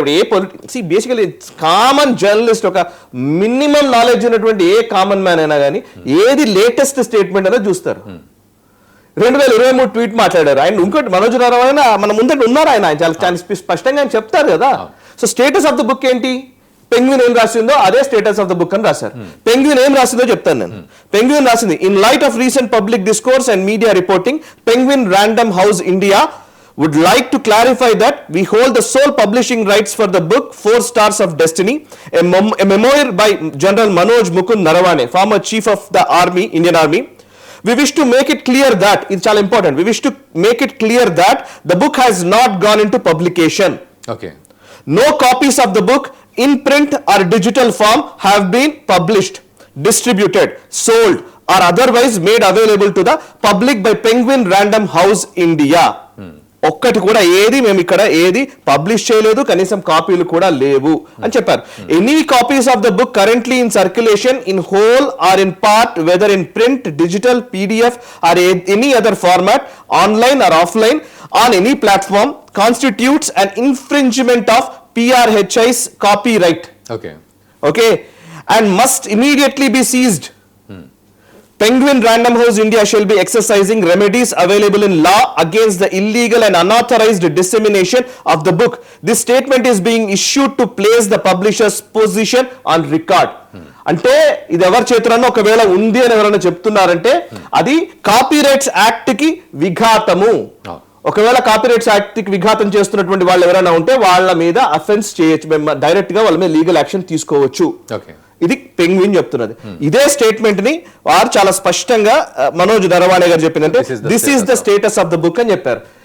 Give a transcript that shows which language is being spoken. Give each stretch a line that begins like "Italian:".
Telugu: ఇప్పుడు ఏ politics basically common journalist, ఒక minimum knowledge ఉన్నటువంటి ఏ కామన్ మ్యాన్ అయినా కానీ ఏది లేటెస్ట్ స్టేట్మెంట్ అనేది చూస్తారు. 2023 ట్వీట్ మాట్లాడారు ఆయన. ఇంకోటి మనోజ్ నరవాణే మన ముందట ఉన్నారు, ఆయన చాలా స్పష్టంగా ఆయన చెప్తారు కదా. So status of the book ఏంటి? పెంగ్విన్ ఏం రాసిందో అదే స్టేటస్ ఆఫ్ ద బుక్ అని రాశారు. పెంగ్విన్ ఏం రాసిందో చెప్తాను నేను. పెంగ్విన్ రాసింది,
English: In light of recent public discourse and media reporting, Penguin Random House India would like to clarify that we hold the sole publishing rights for the book 4 Stars of Destiny, a memoir by General Manoj Mukund Narawane, former chief of the army, Indian Army. We wish to make it clear that, it's all important, we wish to make it clear that the book has not gone into publication. Okay. No copies of the book in print or digital form have been published, distributed, sold or otherwise made available to the public by Penguin Random House India.
Telugu: ఒక్కటి కూడా ఏది మేము ఇక్కడ ఏది publish చేయలేదు, కనీసం కాపీలు కూడా లేవు అని చెప్పారు.
English: Any copies of the book currently in circulation in whole or in part, whether in print, digital, PDF or any other format, online or offline, on any platform constitutes an infringement of PRHI's copyright. Okay, and must immediately be seized. Penguin Random House India shall be exercising remedies available in law against the illegal and unauthorized dissemination of the book. This statement is being issued to place the publisher's position on record.
Telugu: అంటే ఇది ఎవరి చేతుల్లో ఒకవేళ ఉంది అని ఎవరైనా చెప్తున్నారంటే అది కాపీరైట్స్ యాక్ట్ కి విఘాతము. ఒకవేళ కాపీరైట్స్ యాక్ట్ కి విఘాతం చేస్తున్నటువంటి వాళ్ళు ఎవరైనా ఉంటే వాళ్ళ మీద అఫెన్స్ చేయొచ్చు, డైరెక్ట్ గా వాళ్ళ మీద లీగల్ యాక్షన్ తీసుకోవచ్చు. ఇది పెంగ్విన్ చెప్తున్నది. ఇదే స్టేట్మెంట్ ని వారు చాలా స్పష్టంగా మనోజ్ నరవాణే గారు చెప్పిందంటే
English: this is the status of the book
Telugu: అని చెప్పారు.